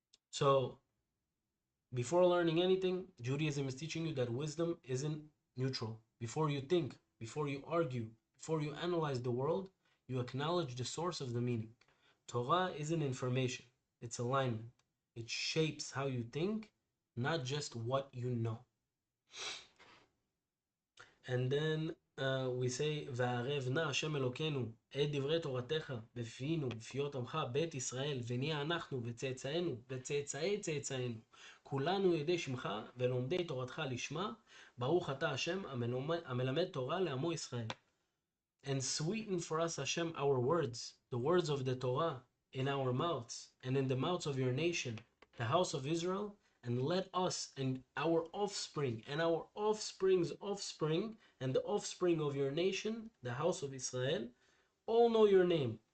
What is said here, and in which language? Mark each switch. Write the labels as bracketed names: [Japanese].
[English] So before learning anything, Judaism is teaching you that wisdom isn't neutral. Before you think, before you argue, before you analyze the world, you acknowledge the source of the meaning. Torah isn't information, it's alignment. It shapes how you think, not just what you know. [Hebrew] And then we say, וערב נא השם אלוקינו את דברי תורתך בפינו בפיות עמך בית ישראל, ונהיה אנחנו וצאצאינו וצאצאי צאצאינו כולנו ידי שמך ולומדי תורתך לשמה, ברוך אתה השם המלמד תורה לעמו ישראל. [English] And sweeten for us, Hashem, our words, the words of the Torah in our mouths and in the mouths of your nation, the house of Israel, and let us and our offspring and our offspring's offspring and the offspring of your nation, the house of Israel, all know your name.